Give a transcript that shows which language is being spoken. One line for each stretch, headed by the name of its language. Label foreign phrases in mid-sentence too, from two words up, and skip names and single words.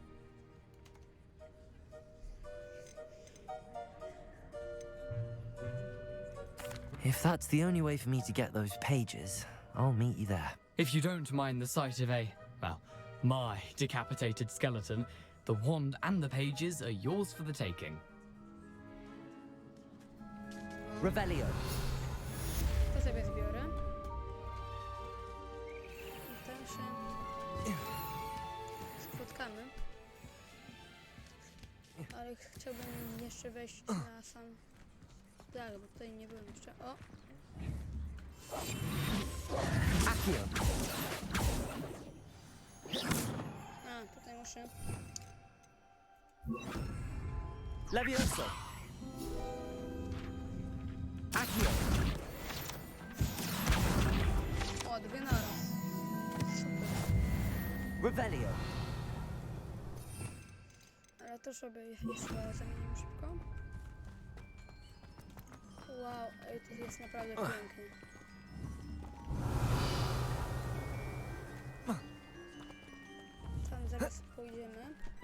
English: If that's the only way for me to get those pages, I'll meet you there. If you don't mind the sight of my decapitated skeleton, the wand and the pages are yours for the taking. Revelio.
Polish: To sobie zbiorę. I tam się spotkamy. Ale chciałbym jeszcze wejść na sam dach, bo tutaj nie byłem jeszcze. O! Accio. A, tutaj muszę. Levioso. Accio. O, 2 naraz. Super. Revelio. Ale to sobie jeszcze zamienimy szybko. Wow, ej, to jest naprawdę pięknie. Tam zaraz pójdziemy.